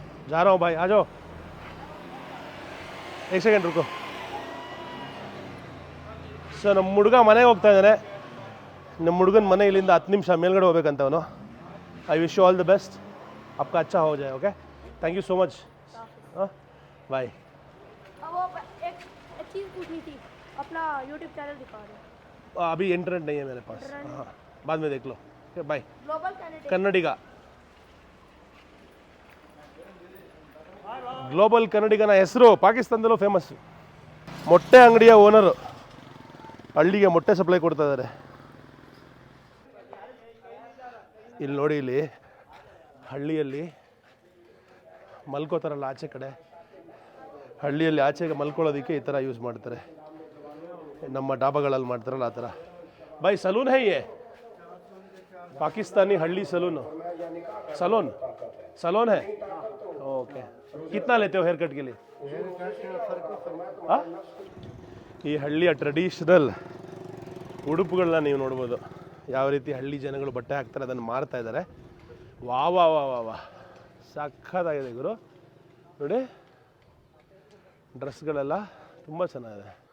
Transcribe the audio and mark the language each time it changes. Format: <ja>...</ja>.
<hi>जा रहा हूँ भाई, आ जाओ। एक सेकेंड रुको सर,</hi> <kn>ನಮ್ಮ ಹುಡುಗ ಮನೆಗೆ ಹೋಗ್ತಾ ಇದ್ದಾನೆ. ನಮ್ಮ ಹುಡುಗನ ಮನೆ ಇಲ್ಲಿಂದ 10 ನಿಮಿಷ ಮೇಲ್ಗಡೆ ಹೋಗ್ಬೇಕಂತವನು.</kn> <en>I wish you all the best,</en> <hi>आपका अच्छा हो जाए। Okay, thank you so much. हाँ बाय। एक चीज़ पूछनी थी, अपना यूट्यूब चैनल दिखा दो। अभी इंटरनेट नहीं है मेरे पास, हाँ बाद में देख लो। बाय।</hi> <en>global</en> <kn>ಕನ್ನಡಿಗ, ಗ್ಲೋಬಲ್ ಕನ್ನಡಿಗನ ಹೆಸರು ಪಾಕಿಸ್ತಾನದಲ್ಲೂ ಫೇಮಸ್ಸು. ಮೊಟ್ಟೆ ಅಂಗಡಿಯ ಓನರು, ಹಳ್ಳಿಗೆ ಮೊಟ್ಟೆ ಸಪ್ಲೈ ಕೊಡ್ತಾ ಇದ್ದಾರೆ. ಇಲ್ಲಿ ನೋಡಿ, ಇಲ್ಲಿ ಹಳ್ಳಿಯಲ್ಲಿ ಮಲ್ಕೋತಾರಲ್ಲ ಆಚೆ ಕಡೆ, ಹಳ್ಳಿಯಲ್ಲಿ ಆಚೆಗೆ ಮಲ್ಕೊಳ್ಳೋದಕ್ಕೆ ಈ ಥರ ಯೂಸ್ ಮಾಡ್ತಾರೆ. ನಮ್ಮ ಡಾಬಾಗಳಲ್ಲಿ ಮಾಡ್ತಾರಲ್ಲ ಆ ಥರ.</kn> <hi>ಬಾಯ್ ಸಲೂನ್ ಹೈ ಯೇ पाकिस्तानी हल्ली सलून, सलोन सलोन है। ओके, कितना लेते हो हेयर कट के लिए?</hi> <kn>ಈ ಹಳ್ಳಿಯ ಟ್ರೆಡಿಷನಲ್ ಉಡುಪುಗಳನ್ನ ನೀವು ನೋಡ್ಬೋದು, ಯಾವ ರೀತಿ ಹಳ್ಳಿ ಜನಗಳು ಬಟ್ಟೆ ಹಾಕ್ತಾರೆ, ಅದನ್ನು ಮಾರ್ತಾ ಇದ್ದಾರೆ. ವಾ ವಾ ವಾ ವಾ ವಾ, ಸಖತ್ತಾಗಿದೆ ಗುರು. ನೋಡಿ ಡ್ರೆಸ್ಗಳೆಲ್ಲ ತುಂಬ ಚೆನ್ನಾಗಿದೆ.</kn>